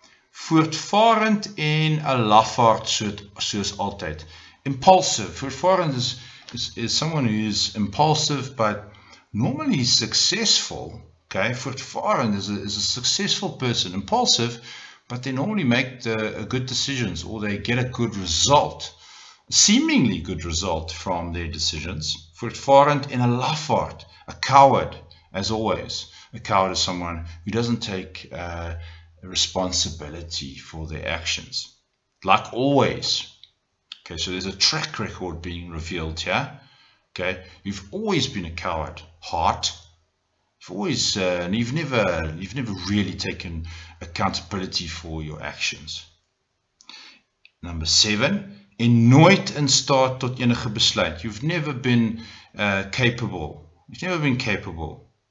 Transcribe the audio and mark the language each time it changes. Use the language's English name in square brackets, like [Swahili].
[Afrikaans] Voortvarend en 'n lafaard soos altyd. [English] Impulsive. Voortvarend is someone who is impulsive but normally successful. Okay, voortvarend is a successful person. Impulsive, but they normally make good decisions, or they get a good result, seemingly good result from their decisions. [Afrikaans] Voortvarend en 'n lafaard, [English] a coward, as always. A coward is someone who doesn't take responsibility for their actions. Like always. Okay, so there's a track record being revealed here. Okay, you've always been a coward. Heart. You've always, you've never really taken accountability for your actions. Number 7. [Afrikaans] En nooit in staat tot enige besluit. [English] You've never been capable. You've never been capable.